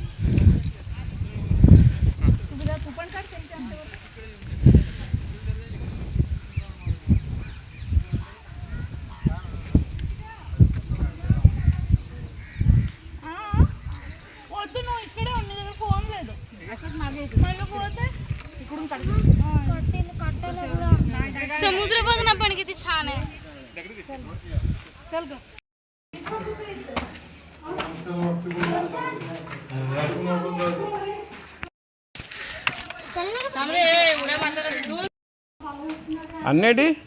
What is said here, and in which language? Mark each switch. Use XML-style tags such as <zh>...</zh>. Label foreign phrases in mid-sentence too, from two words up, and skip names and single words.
<te>వద్దు, నువ్వు ఇక్కడే ఉంది కదా, ఫోన్ లేదు మళ్ళీ పోతే</te> <mr>समुद्र बघ ना पण किती छान आहे. चल ग.</mr> <te>అన్నేటి</te>